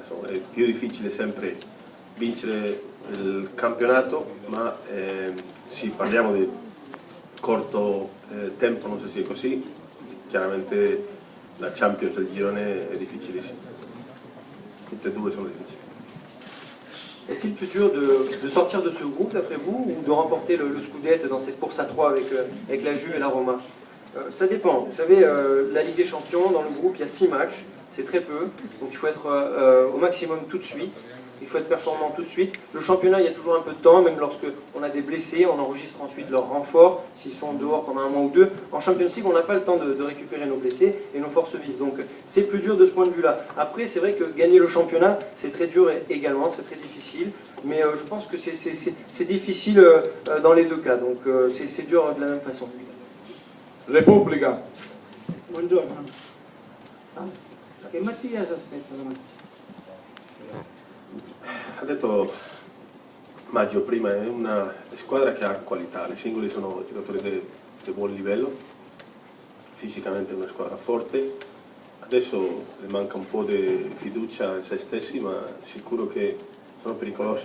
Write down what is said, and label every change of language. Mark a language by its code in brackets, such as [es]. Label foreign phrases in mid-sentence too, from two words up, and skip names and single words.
[it] Insomma, è più difficile sempre vincere il campionato, ma sì, parliamo di corto tempo, non so se è così. Chiaramente la Champions del girone è difficilissima, tutte e due sono difficili. [fr] Est-il plus dur de sortir de ce groupe d'après vous ou de remporter le Scudetto dans cette course à 3 avec la Juve et la Roma? Ça dépend, vous savez, la Ligue des Champions, dans le groupe il y a 6 matchs, c'est très peu, donc il faut être au maximum tout de suite. il faut être performant tout de suite. Le championnat, il y a toujours un peu de temps, même lorsque on a des blessés, on enregistre ensuite leurs renforts, s'ils sont dehors pendant un mois ou deux. En Champions League, on n'a pas le temps de récupérer nos blessés et nos forces vives. Donc c'est plus dur de ce point de vue-là. Après, c'est vrai que gagner le championnat, c'est très dur également, c'est très difficile. Mais je pense que c'est difficile dans les deux cas. Donc c'est dur de la même façon. [it] Repubblica. Buongiorno. Che Marzia si aspetta domani? Ha detto Maggio prima, è una squadra che ha qualità, i singoli sono giocatori di buon livello, fisicamente è una squadra forte, adesso le manca un po' di fiducia in se stessi, ma sicuro che sono pericolosi.